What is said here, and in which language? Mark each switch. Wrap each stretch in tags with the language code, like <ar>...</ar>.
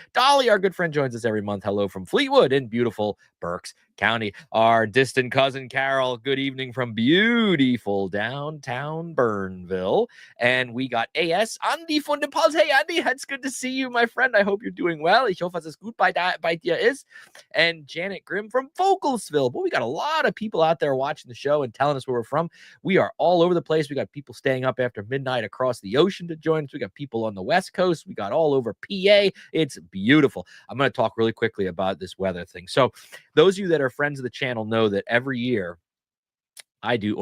<en>Dolly, our good friend, joins us every month. Hello from Fleetwood in beautiful Berks County. Our distant cousin, Carol, good evening from beautiful downtown Burnville. And we got AS, Andy von der Pals. Hey, Andy, it's good to see you, my friend. I hope you're doing well.</en> <pdc>Ich hoffe, es gut bei dir ist.</pdc> <en>And Janet Grimm from Vogelsville. Boy, we got a lot of people out there watching the show and telling us where we're from. We are all over the place. We got people staying up after midnight across the ocean to join us. We got people on the West Coast. We got all over PA. It's beautiful. I'm going to talk really quickly about this weather thing. So those of you that are friends of the channel know that every year I do.</en>